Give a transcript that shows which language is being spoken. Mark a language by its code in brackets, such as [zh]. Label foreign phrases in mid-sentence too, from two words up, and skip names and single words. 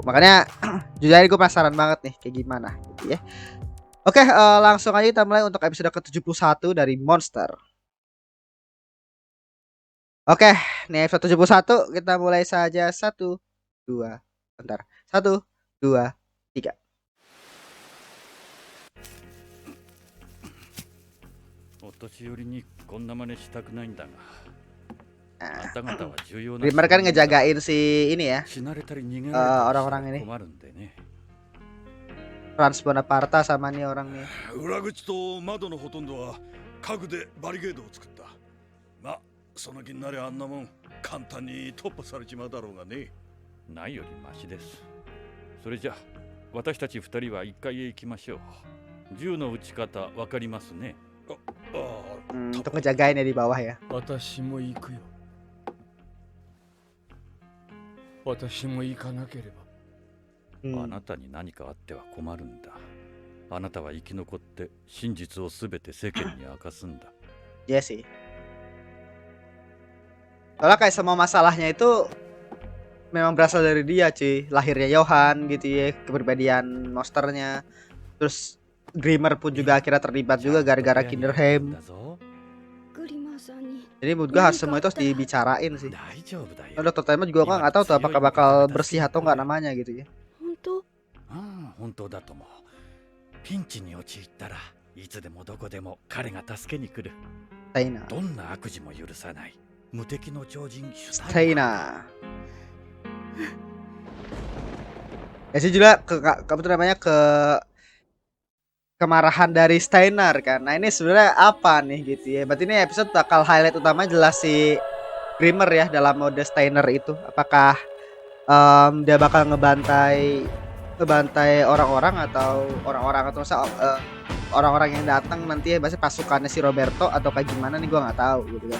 [id] Makanya jujur aja gue penasaran banget nih kayak gimana gitu ya. Oke, langsung aja kita mulai untuk episode ke-71 dari Monster. Oke, nih episode 71 kita mulai saja. 1 2 bentar 1 2 3. [ja] お年寄りにこんな真似したくないんだが。 [id] Nah, [ja] あんた方は重要な [id] Grimmer kan ngejagain si ini ya, [ja] 死なれたり逃げられたりした [id] orang-orang [ja] ら [id] ini [ja] 困るんでね。 [id] Franz Bonaparte sama nih orang nih. [ja] 裏口と窓のほとんどは家具でバリケードを作った。まあその気になりゃあんなもん簡単に突破されちまうだろうがね。ないよりマシです。それじゃ私たち二人は1階へ行きましょう。銃の撃ち方わかりますね。 [id] Untuk ngejagain ya di bawah ya. [ja] 私も行くよ。私も行かなければ。あなたに何かあっては困るんだ。あなたは生き残って真実をすべて世間に明かすんだ。 [id] Iya sih. Soalnya kayak semua masalahnya itu memang berasal dari dia cuy. Lahirnya Johan gitu ya, kepribadian monsternya. Terus Grimmer pun juga akhirnya terlibat juga gara-gara Kinderheim. Jadi menurut gue harus semua itu harus dibicarain sih. Nah, Dr. Tenma juga gua nggak tahu tuh apakah bakal bersih atau nggak namanya gitu ya. [ja] 本当だと思う。ピンチに陥ったらいつでもどこでも彼が助けに来る。 Steina. どんな悪事も許さない無敵の超人シュタイナー。 Steina. [id] Ya sih juga apa tuh namanya kemarahan dari Steiner kan. Nah ini sebenarnya apa nih gitu ya. Berarti ini episode bakal highlight utama jelas si Grimmer ya dalam mode Steiner itu. Apakah dia bakal ngebantai orang-orang atau orang-orang yang datang nanti ya bahasa pasukannya si Roberto atau kayak gimana nih gua nggak tahu gitu kan.